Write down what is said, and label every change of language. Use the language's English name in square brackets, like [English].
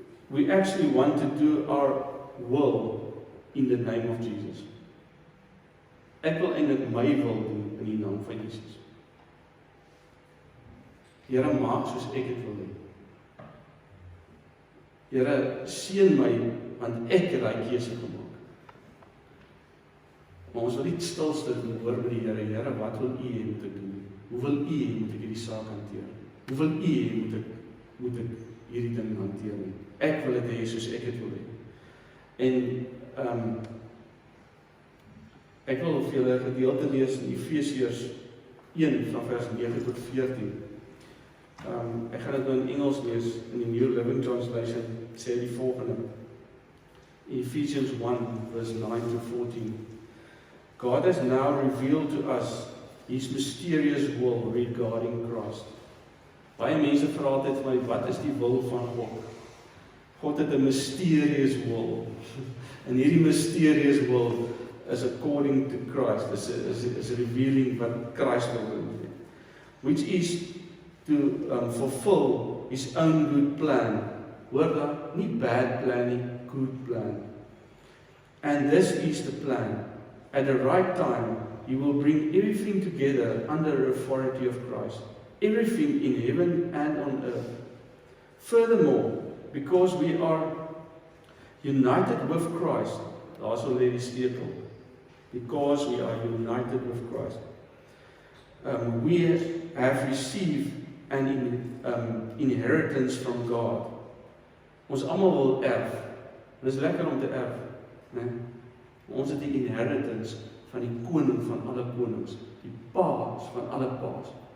[English] We actually want to do our will in the name of Jesus. [Afrikaans] Ek wil eintlik my wil doen in die naam van Jesus. Here, maak soos ek dit wil hê. Here, seën my, want ek het daai keuse gemaak. Maar ons wil nie stil sit en hoor by die Here, Here, wat wil U hê moet ek doen? Hoe wil U hê moet ek hierdie saak hanteer? Hoe wil U hê moet ek hierdie ding hanteer nie? Ek wil dit hê soos ek dit wil hê. En ek wil vir julle 'n gedeelte lees in Efesiërs 1 van vers 9 tot 14. Ek gaan dit nou in Engels lees, in die New Living Translation, sê die volgende. [English] Ephesians 1 verse 9 to 14. God has now revealed to us His mysterious will regarding Christ. [Afrikaans] Baie mense vra altyd vir my, wat is die wil van God? God het 'n mysterious will. En hierdie [English] mysterious will is according to Christ, is revealing [Afrikaans] wat Christ wil doen. [English] Which is to fulfill His own good plan. [Afrikaans] Hoor dan, nie bad plan nie, good plan. [English] And this is the plan. At the right time, He will bring everything together under the authority of Christ. Everything in heaven and on earth. Furthermore, because we are united with Christ, [Afrikaans] daar's alweer die sleutel. [English] Because we are united with Christ, we have received an inheritance from God. [Afrikaans] Ons almal wil erf. Dit is lekker om te erf, né? Ons het die inheritance van die koning van alle konings, die paas van alle paas.